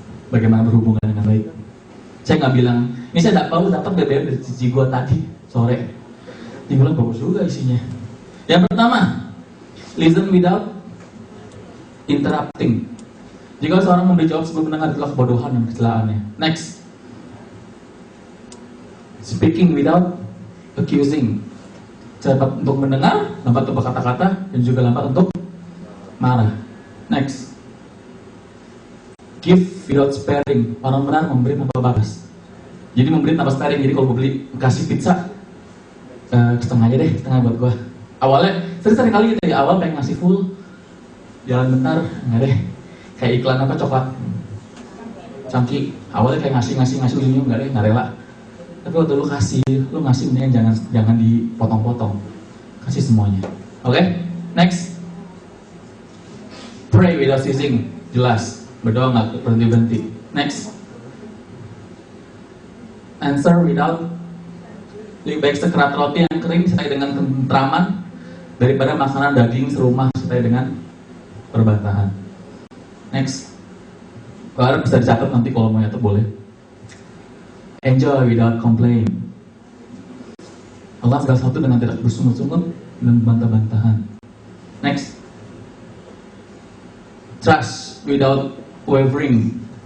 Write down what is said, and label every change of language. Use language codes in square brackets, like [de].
[id] Bagaimana berhubungan dengan baik. Saya nggak bilang, ini saya baru dapat BBM dari cici gue tadi sore. Dia bilang bagus juga isinya. Yang pertama, [en] listen without interrupting. [id] Jika seorang memberi jawab sebelum mendengar, itulah kebodohan dan kecelaannya. [en] Next, speaking without accusing. [id] Cepat untuk mendengar, lambat untuk berkata-kata, dan juga lambat untuk marah. [en] Next, give without sparing. [id] Orang benar memberi tanpa batas. Jadi memberi tanpa sparing. Jadi kalau gue beli kasih pizza, setengah aja deh, setengah buat gue. Awalnya sering kali gitu ya, awal pengen ngasih full, jalan bentar, enggak deh. Kayak iklan apa coklat cangki, awalnya kayak ngasih ujungnya enggak deh, nggak rela. Tapi waktu lu ngasih mendingan jangan dipotong-potong, kasih semuanya. [en] Oke? Next, pray without ceasing. [id] Jelas, berdoa nggak berhenti. [en] Next, answer without, [id] lebih baik sekerat roti yang kering sertai dengan ketentraman daripada makanan daging serumah sertai dengan perbantahan. Next, kalau bisa dicatat nanti kalau mau nyatet boleh. [en] Enjoy without complain. [id] Allah segala sesuatu dengan tidak bersungut-sungut dan bantah-bantahan. [en] Next, trust without wavering.